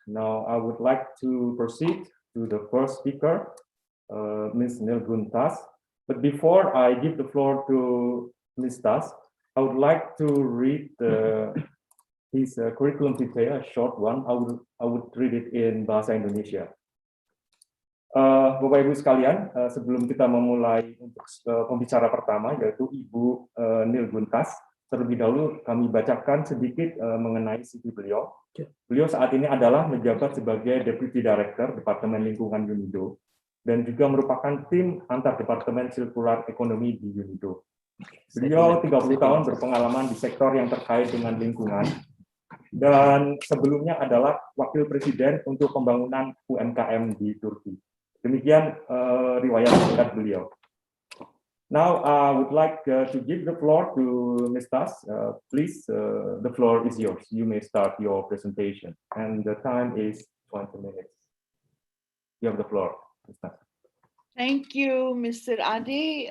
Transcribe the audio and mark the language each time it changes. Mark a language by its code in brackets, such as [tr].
[en] Now, I would like to proceed to the first speaker, Ms. Nilgun Tas. But before I give the floor to Ms. Tas, I would like to read his curriculum vitae, a short one. I would read it in Bahasa Indonesia. [id] Bapak Ibu sekalian, sebelum kita memulai untuk pembicara pertama, yaitu Ibu Nilgun Tas, Terlebih dahulu kami bacakan sedikit mengenai CV beliau. Beliau saat ini adalah menjabat sebagai Deputy Director Departemen Lingkungan UNIDO dan juga merupakan tim antar Departemen Sirkular Ekonomi di UNIDO. Beliau 30 tahun berpengalaman di sektor yang terkait dengan lingkungan dan sebelumnya adalah Wakil Presiden untuk pembangunan UMKM di Turki. Demikian riwayat singkat beliau. [en] Now, I would like to give the floor to Ms. Tas. Please, the floor is yours. You may start your presentation. And the time is 20 minutes. You have the floor, Ms. Tas. Thank you, Mr. Adi.